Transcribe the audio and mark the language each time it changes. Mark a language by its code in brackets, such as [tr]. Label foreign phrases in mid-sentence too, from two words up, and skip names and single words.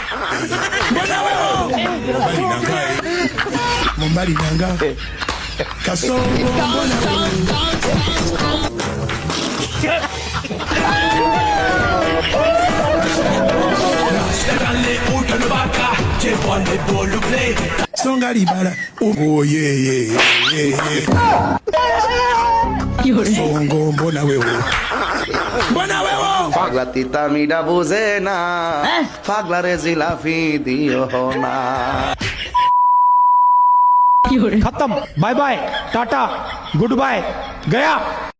[ln] Mumbali nanga Kasongo mbona songa libala Kasongo mbona wewe [bn] পাগলা তিতা মিডা বুঝে না পাগলা রে জিলাফি দিও না [hi] खत्म [en] bye bye tata good bye [hi] गया।